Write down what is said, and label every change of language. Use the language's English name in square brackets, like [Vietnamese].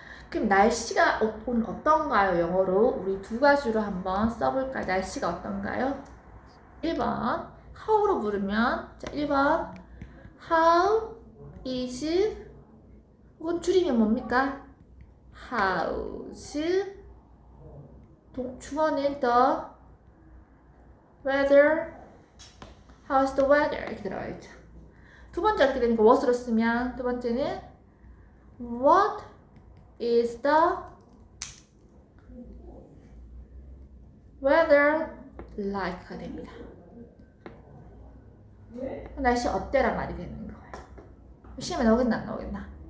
[Korean] 그럼 날씨가 오늘 어떤가요? 영어로 우리 두 가지로 한번 써볼까요? 날씨가 어떤가요? 1번 how로 물으면 자 1번 [English] How is [Korean] 혹은 줄이면 뭡니까? [English] How's [Korean] 주어는 [English] the weather How's the weather [Korean] 이렇게 들어가 있죠. 두 번째 어떻게 되니까 what으로 쓰면 두 번째는 [English] What is the weather like [Korean] 가 됩니다. 날씨 어때란 말이 되는 거예요. 시험에 나오겠나 안 나오겠나?